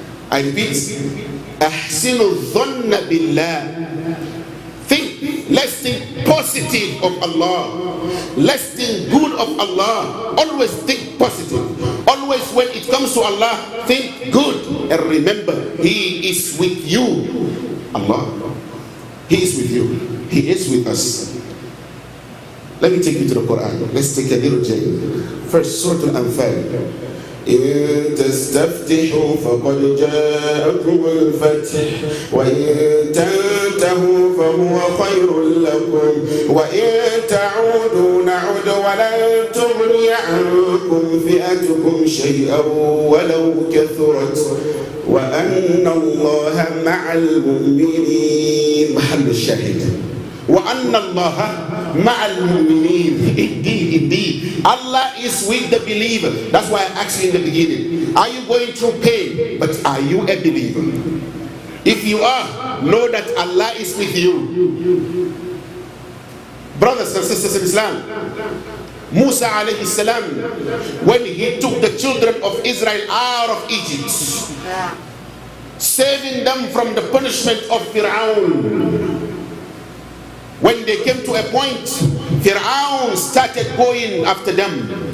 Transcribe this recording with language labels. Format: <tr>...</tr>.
<en>I repeat,</en> <ar>أحسن الظن بالله.</ar> <en>Let's think positive of Allah. Let's think good of Allah. Always think positive. Always when it comes to Allah, think good. And remember, He is with you. Allah. He is with you. He is with us. Let me take you to the Quran. Let's take a little journey. First, Surah Al-Anfal.</en> <ar>إن تستفتحوا فقد جاءكم الفتح وإن تنتهوا فهو خير لكم وإن تعودوا نعد ولن تغني عنكم فئتكم شيئا ولو كثرت وأن الله مع المؤمنين. محل الشاهد وأن الله مع المؤمنين.</ar> <en>Indeed, Allah is with the believer. That's why I asked you in the beginning, are you going through pain? But are you a believer? If you are, know that Allah is with you. Brothers and sisters in Islam, Musa alayhi salam, when he took the children of Israel out of Egypt, saving them from the punishment of Fir'aun, when they came to a point, Fir'aun started going after them.</en>